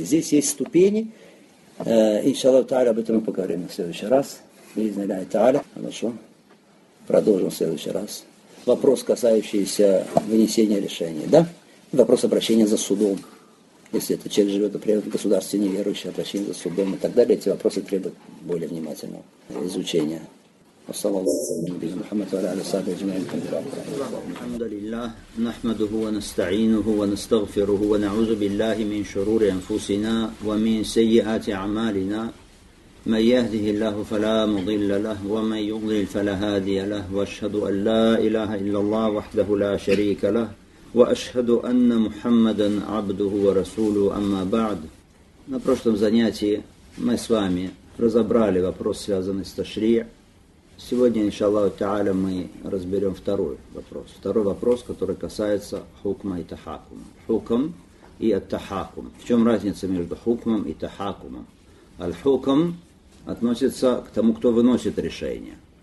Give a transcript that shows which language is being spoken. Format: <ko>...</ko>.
<ru>Здесь есть ступени. Иншаллах Тааля, об этом мы поговорим в следующий раз. Бизнилляхи Тааля. Хорошо. Продолжим в следующий раз. Вопрос, касающийся вынесения решения, да? Вопрос обращения за судом. Если этот человек живет, например, в государстве неверующий, обращение за судом и так далее, эти вопросы требуют более внимательного изучения.</ru> <ar>الحمد لله نحمده ونستعينه ونستغفره ونعوذ بالله من شرور أنفسنا ومن سيئات أعمالنا. من يهده الله فلا مضل له ومن يضلل فلا هادي له وأشهد أن لا إله إلا الله وحده لا شريك له وأشهد أن محمدا عبده ورسوله أما بعد.</ar> <ru>На прошлом занятии мы с вами разобрали вопрос, связанный с ташриъ. Сегодня, иншаллаху тааля, мы разберем второй вопрос. Второй вопрос, который касается хукма и тахакума. Хукм и ат-тахакум. В чем разница между хукмом и тахакумом? Аль-хукм относится к тому, кто выносит решение.</ru>